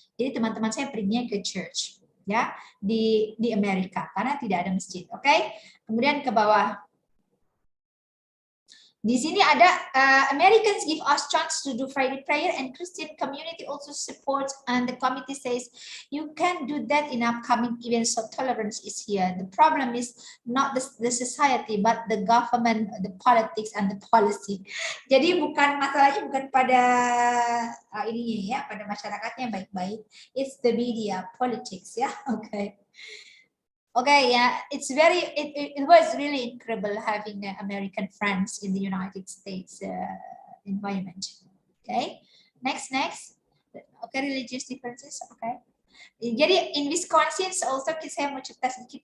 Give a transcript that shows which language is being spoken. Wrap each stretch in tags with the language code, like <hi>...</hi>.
<id>Jadi teman-teman saya perginya ke church ya di Amerika karena tidak ada masjid. Oke. Kemudian ke bawah. Di sini ada</id> <en>Americans give us chance to do Friday prayer and Christian community also supports and the committee says you can do that in upcoming events, so tolerance is here. The problem is not the society but the government, the politics and the policy.</en> <id>Jadi masalahnya bukan pada ininya ya, pada masyarakatnya baik-baik.</id> <en>It's the media, politics ya. Okay. Okay, yeah, it was really incredible having American friends in the United States environment. Okay, next. Okay, religious differences.</en> <id>Okay, jadi</id> <en>in Wisconsin also</en> <id>saya mau cerita sedikit.</id>